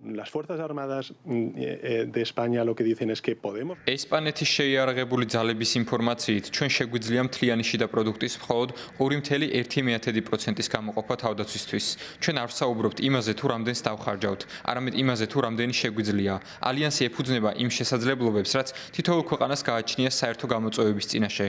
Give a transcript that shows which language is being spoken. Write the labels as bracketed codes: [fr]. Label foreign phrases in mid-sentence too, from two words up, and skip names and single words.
[es] las Fuerzas Armadas de España lo que dicen es que podemos. [ka] ესპანეთის შეიარაღებული ძალების ინფორმაციით, ჩვენ შეგვიძლია მთლიანი შიდა პროდუქტის მხოლოდ 2.1%-ის გამოყოფა თავდაცვისთვის. ჩვენ არ ვსაუბრობთ იმაზე, თუ რამდენს დავხარჯავთ, არამედ იმაზე, თუ რამდენი შეგვიძლია. ალიანსი ეფუძნება იმ შესაძლებლობებს, რაც თითოეულ ქვეყანას გააჩნია საერთო გამოწვევების წინაშე.